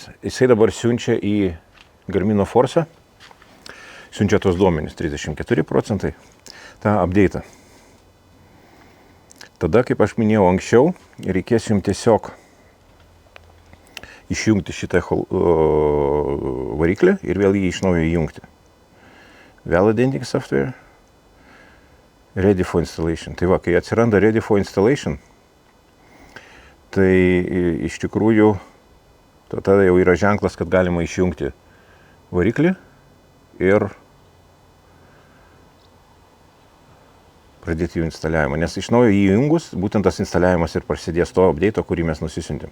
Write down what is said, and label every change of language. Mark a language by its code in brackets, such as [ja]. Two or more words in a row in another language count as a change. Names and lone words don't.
[lt] Jisai dabar siunčia į Garmino Force, siunčia tos duomenys, 34%, tą update'ą. Tada, kaip aš minėjau anksčiau, reikės jums tiesiog išjungti šitą variklį ir vėl jį iš naujo įjungti. [en] Validating software, ready for installation. [lt] Tai va, kai atsiranda [en] ready for installation, [lt] tai iš tikrųjų tada jau yra ženklas, kad galima išjungti variklį ir pradėti jų instaliavimą. Nes iš naujo jį įjungus, būtent tas instaliavimas ir prasidės to update'o, kurį mes nusisiuntėm.